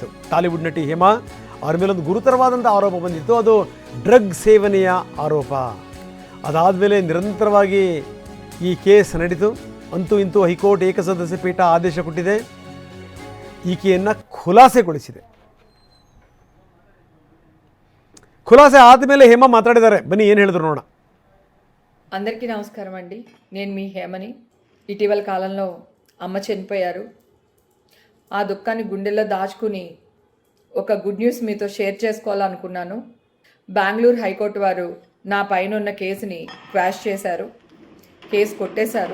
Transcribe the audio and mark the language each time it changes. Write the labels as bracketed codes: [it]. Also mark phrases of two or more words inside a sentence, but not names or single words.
[kn] ಟಾಲಿವುಡ್ ನಟಿ ಹೇಮಾ ಅವ್ರ ಮೇಲೊಂದು ಗುರುತರವಾದಂಥ ಆರೋಪ ಬಂದಿತ್ತು. ಅದು ಡ್ರಗ್ ಸೇವನೆಯ ಆರೋಪ. ಅದಾದಮೇಲೆ ನಿರಂತರವಾಗಿ ಈ ಕೇಸ್ ನಡೀತು. ಅಂತೂ ಇಂತೂ ಹೈಕೋರ್ಟ್ ಏಕಸದಸ್ಯ ಪೀಠ ಆದೇಶ ಕೊಟ್ಟಿದೆ, ಈಕೆಯನ್ನು ಖುಲಾಸೆಗೊಳಿಸಿದೆ. ಖುಲಾಸೆ ಆದಮೇಲೆ ಹೇಮಾ ಮಾತಾಡಿದ್ದಾರೆ. ಬನ್ನಿ ಏನ್ ಹೇಳಿದ್ರು ನೋಡೋಣ. [te] అందరికీ నమస్కారం అండి. నేను మీ హేమని. ఇటీవల కాలంలో అమ్మ చనిపోయారు. ఆ దుఃఖాన్ని గుండెల్లో దాచుకుని ఒక [en] good news [te] మీతో షేర్ చేసుకోవాలనుకున్నాను. బెంగళూరు హైకోర్టు వారు నా పైన ఉన్న కేసుని క్వాష్ చేశారు, కేసు కొట్టేశారు.